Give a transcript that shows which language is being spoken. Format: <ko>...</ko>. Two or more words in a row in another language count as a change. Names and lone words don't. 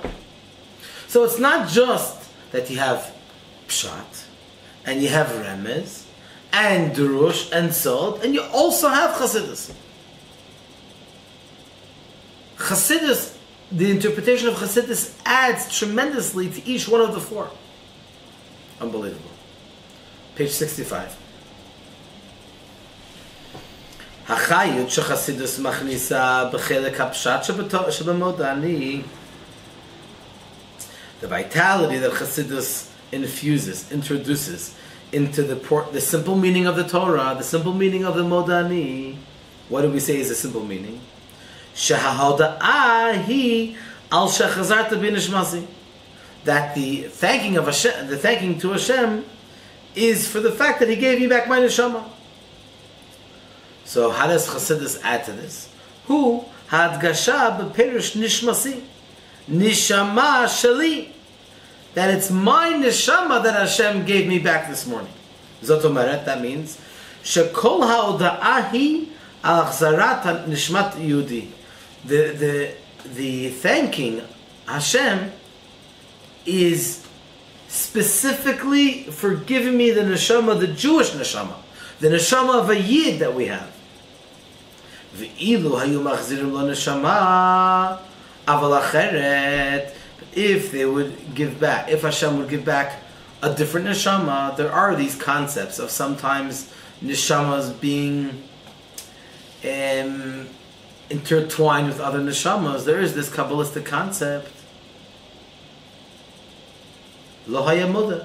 <en>So it's not just that you have Pshat, and you have Remez, and Drush, and Sod, and you also have Chasidus. Chasidus, the interpretation of Chasidus adds tremendously to each one of the four. Unbelievable. Page 65.</en> <he>החיות שחסידות מכניסה בחלק הפשט שבמודה.</he> <en>The vitality that Chasidus introduces into the simple meaning of the Torah, the simple meaning of the Modeh. What do we say is the simple meaning?</en> <he>שההודאה היא על שהחזרת בנשמתי.</he> <en>That the thanking to Hashem is for the fact that He gave me back my neshama. So how does Chasidus add to this?</en> <he>הוא הדגשה בפירוש נשמתי, נשמה שלי.</he> <en>That it's my neshama that Hashem gave me back this morning.</en> <he>זאת אומרת,</he> <en>that means</en> <he>שכל ההודאה היא על החזרת נשמת יהודי.</he> <en>The thanking Hashem is specifically for giving me the neshama, the Jewish neshama, the neshama of a yid that we have.</en> <he>ואילו היו מחזירים לו נשמה אבל אחרת.</he> <en>If they would give back, if Hashem would give back a different neshama, there are these concepts of sometimes neshamas being intertwined with other neshamas. There is this Kabbalistic concept.</en> <he>לא היה מודה.</he>